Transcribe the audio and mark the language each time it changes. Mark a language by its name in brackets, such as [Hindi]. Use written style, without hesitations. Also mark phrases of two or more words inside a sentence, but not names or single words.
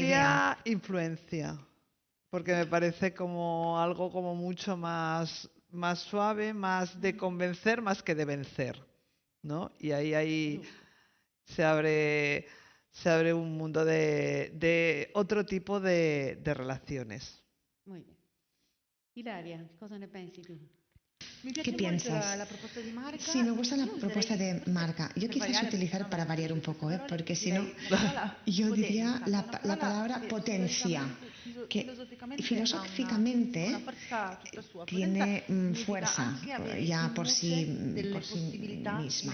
[Spanish] Yo diría influencia, porque me parece como algo como mucho más suave, más de convencer más que de vencer, ¿no? Y ahí se abre un mundo de otro tipo de relaciones. Muy bien. [Italian] Ilaria, cosa ne pensi tu? [Spanish] ¿Qué piensas? La propuesta de Marga. Sí, me gusta la propuesta de Marga. Yo quizás utilizar para variar un poco, porque si no, yo diría la palabra potencia, que filosóficamente tiene fuerza ya por sí misma.